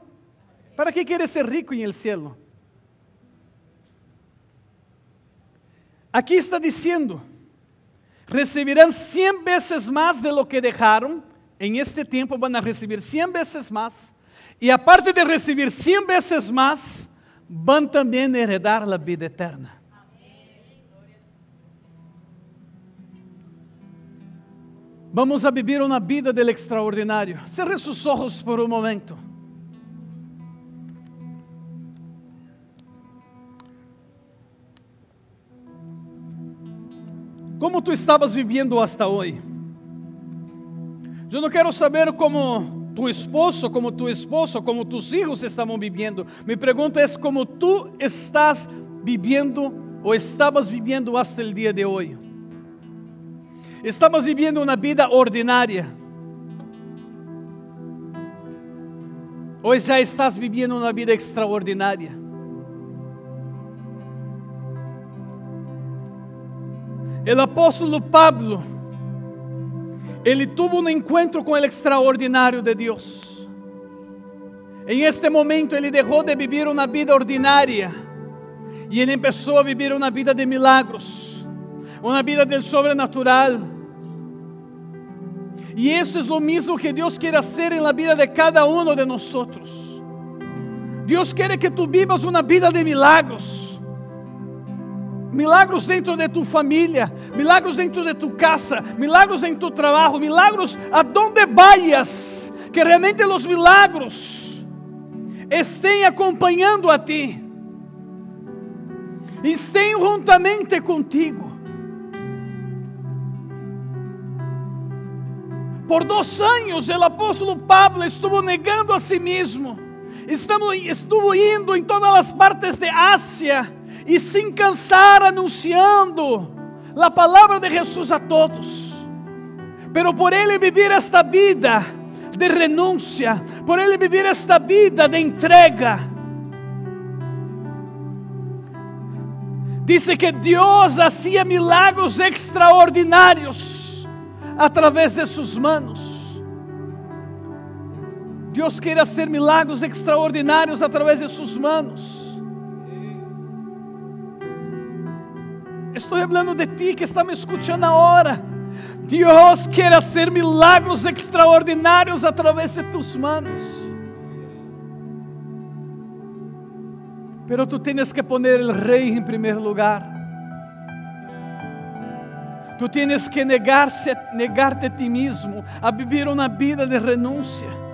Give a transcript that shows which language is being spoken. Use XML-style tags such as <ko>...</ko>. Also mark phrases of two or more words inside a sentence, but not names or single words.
<es>¿Para qué quieres ser rico en el cielo? Aquí está diciendo, recibirán 100 veces más de lo que dejaron. En este tiempo van a recibir 100 veces más. Y aparte de recibir 100 veces más, van también a heredar la vida eterna. Vamos a vivir</es> <pt>uma vida</pt> <es>del extraordinário.</es> <pt>Cerre seus olhos por um momento. Como tu estavas vivendo hasta hoje? Eu não quero saber como tu esposo, como tu esposa, como</pt> <es>tus hijos</es> <pt>estavam vivendo. Mi pergunta é como tu estás vivendo ou estavas vivendo</pt> <es>hasta el dia</es> <pt>de hoje.</pt> <es>Estamos viviendo una vida ordinaria. Hoy ya estás viviendo una vida extraordinaria. El apóstolo Pablo, ele tuvo un encuentro con el extraordinario de Dios. En este momento ele dejó de vivir una vida ordinaria y ele empezó a vivir una vida de milagros.</es> <pt>Uma vida</pt> <es>del sobrenatural.</es> <pt>E isso é o mesmo que Deus quer fazer na vida de cada um de nós. Deus quer que tu vivas uma vida de milagros. Milagros dentro de tu família, milagros dentro de tu casa, milagros em tu trabalho, milagros aonde vayas, que realmente os milagros estejam acompanhando a ti, estejam juntamente contigo. Por 2 anos, o apóstolo Pablo estuvo negando a si mesmo, estuvo indo em todas as partes de Ásia, e sem cansar anunciando a palavra de Jesus a todos. Pero por ele viver esta vida de renúncia, por ele viver esta vida de entrega, dice que Deus hacía milagros extraordinários</pt> <es>a través de sus manos.</es> <pt>Deus quer fazer milagros extraordinários</pt> <es>a través de sus manos.</es> <pt>Estou falando de ti que está me escutando agora. Deus quer fazer milagros extraordinários</pt> <es>a través de tus manos. Pero tú tienes que poner el Rey en primer lugar. Tú tienes que negarte a ti mismo, a vivir una vida de renuncia.</es>